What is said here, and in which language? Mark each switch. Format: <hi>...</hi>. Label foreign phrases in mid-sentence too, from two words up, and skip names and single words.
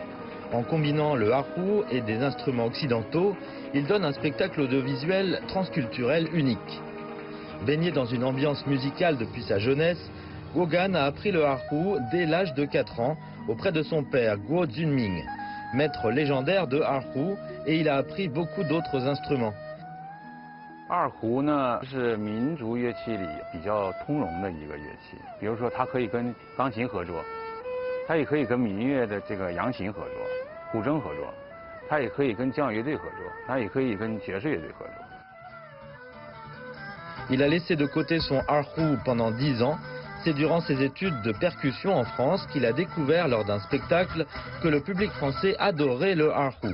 <fr>En combinant le erhu et des instruments occidentaux, il donne un spectacle audiovisuel transculturel unique. Baigné dans une ambiance musicale depuis sa jeunesse, Guo Gan a appris le erhu dès l'âge de 4 ans auprès de son père Guo Junming, maître légendaire de erhu, et il a appris beaucoup d'autres instruments.</fr> <zh>二胡呢是民族乐器里比较通融的一个乐器，比如说它可以跟钢琴合作，它也可以跟民乐的这个扬琴合作、古筝合作，它也可以跟交响乐队合作，它也可以跟爵士乐队合作。</zh> <fr>Il a laissé de côté son erhu pendant 10 ans. C'est durant ses études de percussion en France qu'il a découvert lors d'un spectacle que le public français adorait le erhu.</fr>